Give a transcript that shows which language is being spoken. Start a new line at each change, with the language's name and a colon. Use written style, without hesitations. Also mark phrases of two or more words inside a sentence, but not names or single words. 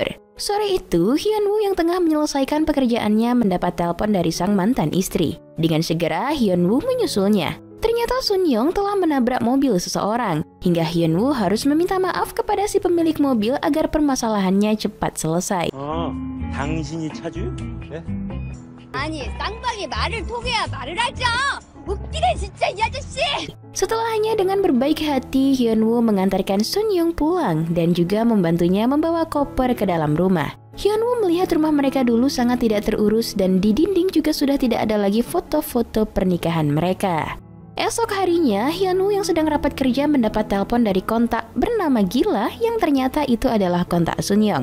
Indonesian: Sore itu, Hyun Woo yang tengah menyelesaikan pekerjaannya mendapat telepon dari sang mantan istri. Dengan segera, Hyun Woo menyusulnya. Ternyata Sun Young telah menabrak mobil seseorang, hingga Hyun Woo harus meminta maaf kepada si pemilik mobil agar permasalahannya cepat selesai.
Korean: 당신이 차주? 네? 아니, 쌍방이 말을 통해야 말을 하죠. 웃기네 진짜 이 아저씨.
Indonesian: Setelah hanya dengan berbaik hati, Hyun Woo mengantarkan Sun Young pulang dan juga membantunya membawa koper ke dalam rumah. Hyun Woo melihat rumah mereka dulu sangat tidak terurus dan di dinding juga sudah tidak ada lagi foto-foto pernikahan mereka. Esok harinya, Hyun Woo yang sedang rapat kerja mendapat telepon dari kontak bernama Gila yang ternyata itu adalah kontak Sun Young.